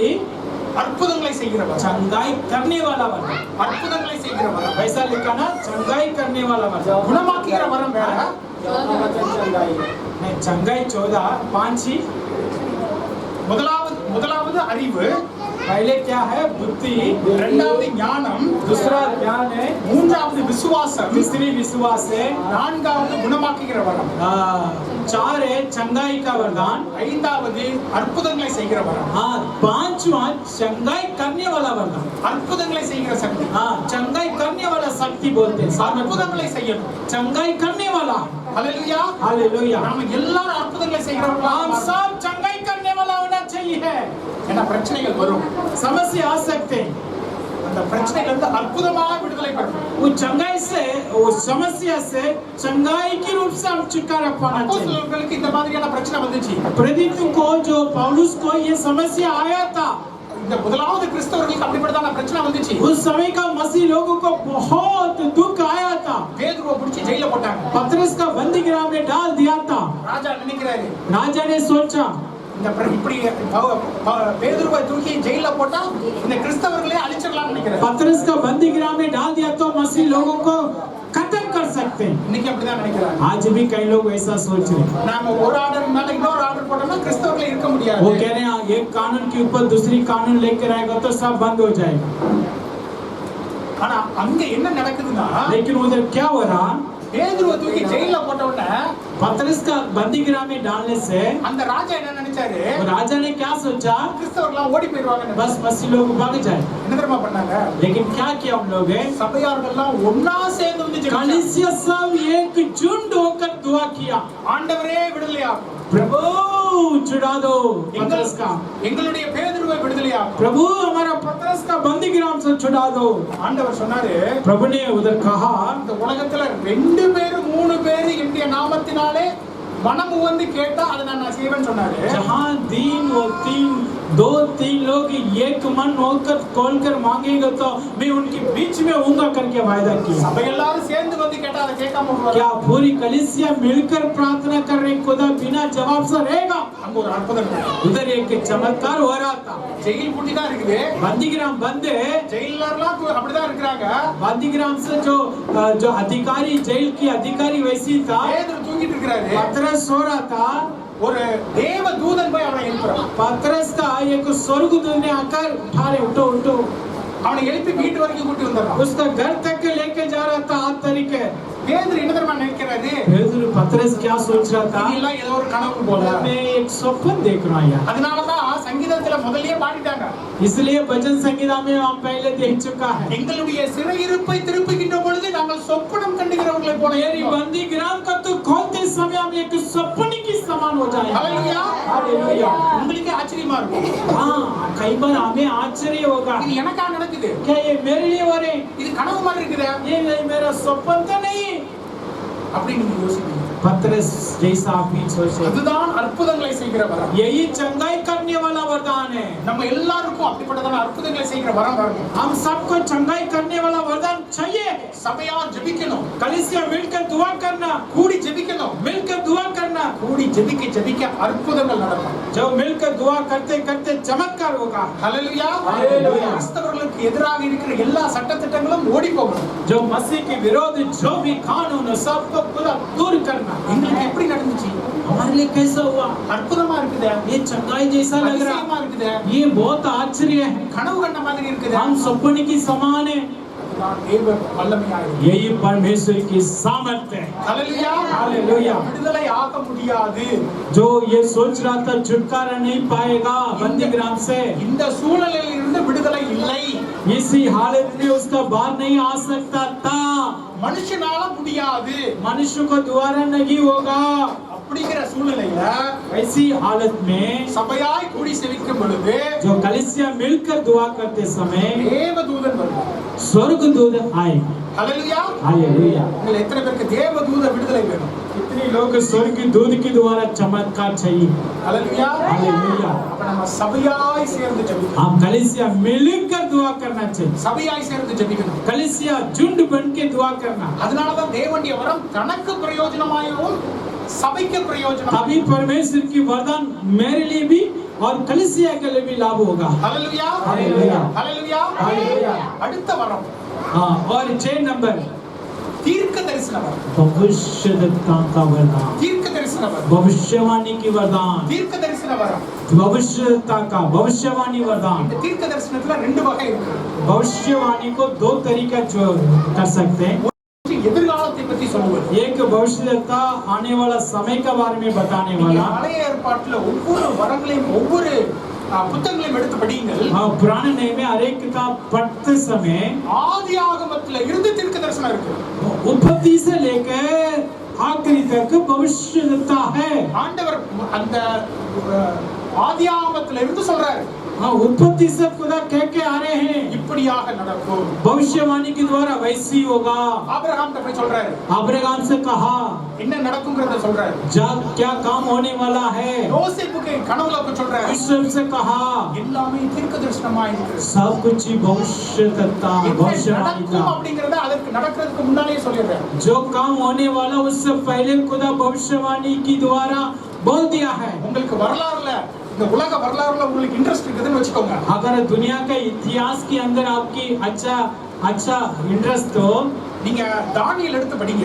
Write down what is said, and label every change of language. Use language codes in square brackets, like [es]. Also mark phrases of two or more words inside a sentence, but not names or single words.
[ta] அற்புதங்களை செய்கிற வரம். [hi] चंगाई करने वाला वरदान. [ta] அற்புதங்களை செய்கிற வரம். [hi] वैसा लिखा ना, चंगाई करने वाला वरदान. [ta] குணமாக்குகிற வரம் வேற. [hi] नहीं, चंगाई 14, पांच ही. [ta] முதலாவது அறிவு, [hi] पहले क्या है? बुद्धि. [ta] இரண்டாவது ஞானம், [hi] दूसरा ज्ञान है. [ta] மூன்றாவது விசுவாசம், [hi] तीसरी विश्वास है. [ta] நான்காவது குணமாக்குகிற வரம், [hi] चार है चंगाई का वरदान. [ta] ஐந்தாவது அற்புதங்களை செய்கிற வரம். [hi] हाँ, पांचवा चंगाई करने वाला वरदान. [ta] அற்புதங்களை செய்கிற சக்தி. [hi] हाँ, चंगाई करने वाला शक्ति बोलते हैं. [ta] அற்புதங்களை செய்யணும். [hi] चंगाई करने वाला. [ta] ஹalleluya. [hi] हालेलुया. [ta] நாம எல்லாரும் அற்புதங்களை செய்கிறவங்களா [hi] हम सब चंगाई करने वाला होना चाहिए. [ta] என்ன பிரச்சனைகள் வரும், [hi] समस्या आ सकते हैं. [ta] அந்த பிரச்சனையில இருந்து அற்புதமாக விடுதலை பெறணும். [hi] वो चंगाई से, वो समस्या से चंगाई के रूप से हम छुटकारा पाना चाहिए. [ta] அப்போஸ்தலர்களுக்கு இந்த மாதிரியான பிரச்சனை வந்துச்சு. [hi] प्रेरितों को, जो पौलुस को ये समस्या आया था, [ta] இந்த முதலாவது கிறிஸ்தவர்களுக்கு அப்படிப்பட்டதான பிரச்சனை வந்துச்சு. [hi] उस समय का मसीह लोगों को बहुत दुख आया था. [ta] பேதுருவை பிடிச்சி ஜெயில போட்டாங்க. [hi] पतरस का बंदीगृह में डाल दिया था. [ta] ராஜா நினைக்கிறாரு, [hi] राजा ने सोचा, [ta] இந்த இப்படி பேதுருவை தூக்கி ஜெயில போட்டா இந்த கிறிஸ்தவர்களே அழிச்சிடலாம்னு நினைக்கிறாரு. [hi] पतरस का बंदीगृह में डाल दिया तो मसीह लोगों को खत्म कर सकते हैं. [ta] இன்னைக்கு அப்படிதான் நினைக்கிறாங்க. [hi] आज भी कई लोग ऐसा सोच रहे हैं. [ta] நாம ஒரு ஆர்டர் மேல இன்னொரு ஆர்டர் போட்டோம்னா கிறிஸ்தவர்களே இருக்க [hi] वो [ta] முடியாது. [hi] कह रहे हैं एक कानून के ऊपर दूसरी कानून लेकर आएगा तो सब बंद हो जाएगा. [ta] ஆனா அங்க என்ன நடக்குதுன்னா, [hi] लेकिन उधर क्या हो रहा? [ta] பேதுருவை தூக்கி ஜெயில போட்ட உடனே [hi] पतरस का बंदीगृह में डालने से [ta] அந்த ராஜா என்ன நினைச்சாரு, [hi] वो राजा ने क्या सोचा? [ta] கிறிஸ்தவர்கள்லாம் ஓடி போயிடுவாங்க. [hi] बस मसीह लोग भाग जाए. [ta] என்ன தெரியுமா பண்ணாங்க? [hi] लेकिन क्या किया हम लोग? [ta] சபையார்கள்லாம் ஒண்ணா சேர்ந்து வந்து ஜெபிச்சாங்க. [hi] कलीसिया सब एकजुट होकर दुआ किया, [ta] ஆண்டவரே விடுதலையாக்கும், [hi] प्रभु छुड़ा दो पतरस का. [ta] எங்களுடைய பேதுருவை விடுதலையாக்கும். [hi] प्रभु हमारा पतरस का बंदीगृह से छुड़ा दो. [ta] ஆண்டவர் சொன்னாரு, [hi] प्रभु ने उधर कहा, [ta] இந்த உலகத்துல 2 பேரு 3 பேரு என்னுடைய நாமத்தினாலே மனம் வந்து கேட்டா அதை நான் செய்வேன்னு சொன்னாரு. [hi] जहाँ दो तीन लोग एक मन होकर खोलकर मांगेंगे तो मैं उनके बीच में होऊंगा करके वायदा किया. [ta] சபை எல்லாரும் சேர்ந்து வந்து கேட்டா அதை கேட்காம விடுவாரா? [hi] क्या पूरी कलीसिया मिलकर प्रार्थना कर रही खुदा बिना जवाब से रहेगा? [ta] அங்க ஒரு அற்புதம் நடக்குது. [hi] उधर एक चमत्कार हो रहा था. [ta] ஜெயில் பூட்டி தான் இருக்குது. [hi] बंदीगृह बंद है. [ta] ஜெயிலர்லாம் அப்படிதான் இருக்கிறாங்க. [hi] बंदीगृह से जो अधिकारी, जेल की अधिकारी वैसी था. [ta] பேதுரு தூங்கிட்டு இருக்காரு. [hi] पतरस सो रहा था. [ta] ஒரு தேவ தூதன் போய் அவனை எழுப்புறான். [hi] पतरस का एक स्वर्गदूत ने आकर उठा रहे, उठो उठो. [ta] அவனை எழுப்பி வீட்டு வரைக்கும் கூட்டி வந்துடுறான். [hi] उसका घर तक लेके जा रहा था हाथ तरीके. [ta] பேதுரு என்ன தெரியுமா நினைக்கிறாரு? [hi] पतरस क्या सोच रहा था? [ta] இதெல்லாம் ஏதோ ஒரு கனவு போல. [hi] मैं एक स्वप्न देख रहा हूं. [ta] அதனாலதான் சங்கீதத்துல முதல்லயே பாடிட்டாங்க. [hi] इसलिए भजन संगीता में हम पहले देख चुका है. [ta] எங்களுடைய சிறையிருப்பை திருப்புகின்ற பொழுது நாங்கள் சொப்பனம் கண்டுகிறவர்களை போல [hi] मेरी बंदीगृह का तो खोलते समय हम एक स्वप्न की समान हो जाएंगे. [ta] ஹalleluya. [hi] हालेलुया. [ta] உங்களுக்கு ஆச்சரியமா இருக்கும். [hi] हाँ, कई बार हमें आश्चर्य होगा, [ta] இது எனக்கா நடக்குது? [hi] क्या ये मेरे लिए हो रहे? [ta] இது கனவு மாதிரி இருக்குதா? [hi] ये मेरा स्वप्न तो नहीं. [ta] அப்படி நீங்க யோசிப்பீங்க. [hi] पतरस जैसा आप भी सोचे, [ta] அதுதான் அற்புதங்களை செய்கிற வரம். [hi] यही चंगाई करने वाला वरदान है. [ta] நம்ம எல்லாருக்கும் அப்படிப்பட்டதான அற்புதங்களை செய்கிற வரம் வரணும். [hi] हम सबको चंगाई करने वाला वरदान चाहिए. [ta] சபையா ஜெபிக்கணும், [hi] कलीसिया मिलकर दुआ करना, [ta] கூடி ஜெபிக்கணும். [hi] मिलकर दुआ करना. [ta] கூடி ஜெபிக்க ஜெபிக்க அற்புதங்கள் நடக்கும். [hi] जब मिलकर दुआ करते करते चमत्कार होगा. [ta] ஹalleluya. ஹalleluya. கிறிஸ்தவர்களுக்கு எதிராக இருக்கிற எல்லா சட்டதிட்டங்களும் ஓடி போகணும். [hi] जो मसीह के विरोध जो भी कानून है सबको पूरा दूर करना. [ta] எங்களுக்கு எப்படி நடந்துச்சு? [hi] लिए कैसा हुआ? [ta] அற்புதமா இருக்குதே, [hi] ये चंगाई जैसा लग [ta] அதிசயமா [hi] रहा, [ta] இருக்குதே, [hi] ये बहुत आश्चर्य है, [ta] கனவு கண்ட மாதிரி இருக்குதே. [hi] हम सपने की समान है। [ta] அதுதான் தேவ வல்லமையா இருக்கு. [hi] यही परमेश्वर की सामर्थ्य है। [ta] ஹல்லேலூயா, [hi] हालेलुया। [ta] விடுதலை ஆக முடியாது. [hi] जो ये सोच रहा था छुटकारा नहीं पाएगा बंदीग्राम से, [ta] இந்த சூழலில் இருந்து விடுதலை இல்லை. [hi] इसी हालत में उसका बाहर नहीं आ सकता था। [ta] மனுஷனால முடியாது [hi] मनुष्य को द्वारा नहीं होगा। [ta] அப்படிங்கிற சூழ்நிலையில [hi] ऐसी हालत में [ta] சபையாய் கூடி செவிக்கும் பொழுது [hi] जो कलीसिया मिलकर दुआ करते समय [ta] தேவதூதன் வருவார். [hi] स्वर्गदूत आए। [ta] ஹல்லேலூயா. [hi] हालेलुया। [ta] உங்கள் எத்தனை பேருக்கு தேவதூத விடுதலை வேணும்? [hi] कितने लोग स्वर्गदूत के द्वारा चमत्कार चाहिए? [ta] ஹல்லேலூயா. [hi] हालेलुया। [ta] அப்ப நம்ம சபையாய் சேர்ந்து ஜெபிக்கணும். [hi] हम कलीसिया मिलकर दुआ करना चाहिए। [ta] சபையாய் சேர்ந்து ஜெபிக்கணும். [hi] कलीसिया झुंड बन के दुआ करना। [ta] அதனாலதான் தேவனுடைய வரம் தனக்கு பிரயோஜனமாகவும் சபைக்கு பிரயோஜனம். [hi] तभी परमेश्वर की वरदान मेरे लिए भी और कलीसिया के लिए भी लाभ होगा। [ta] ஹல்லேலூயா. ஹல்லேலூயா. ஹல்லேலூயா. ஹல்லேலூயா. அடுத்த வரம் [hi] हाँ, और 6 नंबर [ta] தீர்க்க தரிசன வரம். [hi] भविष्यद्वक्ता का वरदान, [ta] தீர்க்க தரிசன வரம். [hi] भविष्यवाणी की वरदान, [ta] தீர்க்க தரிசன வரம். [hi] भविष्यता का भविष्यवाणी वरदान। [ta] இந்த தீர்க்க தரிசனத்துல ரெண்டு வகை இருக்கு. [hi] भविष्यवाणी को दो तरीका जो कर सकते हैं। [ta] ஒன்று எதிர்காலத்தை பத்தி சொல்லுவது. [hi] एक भविष्यता आने वाला समय के बारे में बताने [ta] நீங்க [hi] वाला। [ta] பழைய ஏற்பாட்டுல ஒவ்வொரு வரங்களையும் ஒவ்வொரு புத்தகங்களையும் எடுத்து படியுங்கள். [hi] हाँ, पुराने नए में हर एक किताब पढ़ते समय [ta] ஆதியாகமத்துல இருந்து தீர்க்க தரிசனம் இருக்கு. [hi] उत्पत्ति से लेकर आखिरी तक भविष्यता है। [ta] ஆண்டவர் அந்த ஆதியாகமத்துல இருந்து சொல்றாரு, [hi] हाँ, उत्पत्ति से खुदा कह के आ रहे हैं [ta] இப்படியாக நடக்கும். [hi] भविष्यवाणी के द्वारा वैसी होगा। [ta] ஆபிரகாம் போய் சொல்றாரு, [hi] अब्राहम से कहा [ta] என்ன நடக்கும்ங்கறத சொல்றாரு. [hi] जब क्या काम होने वाला है। [ta] யோசேப்புக்கு கனவுல போய் சொல்றாரு, [hi] ईश्वर से कहा [ta] எல்லாமே தீர்க்க தரிசனமா இருக்கு. [hi] सब कुछ ही भविष्यता भविष्यवाणी [ta] நடக்கும் [hi] था। [ta] அப்படிங்கறத அதற்கு நடக்கிறதுக்கு முன்னாடியே சொல்லிடுறாரு. [hi] जो काम होने वाला उससे पहले खुदा भविष्यवाणी की द्वारा बोल दिया है। [ta] உங்களுக்கு வரலாறுல இந்த உலக வரலாறுல உங்களுக்கு இன்ட்ரெஸ்ட் இருக்குதுன்னு வெச்சுக்கோங்க. [hi] अगर दुनिया के इतिहास के अंदर आपकी अच्छा इंटरेस्ट हो, [ta] நீங்க தானியேல் எடுத்து படிங்க.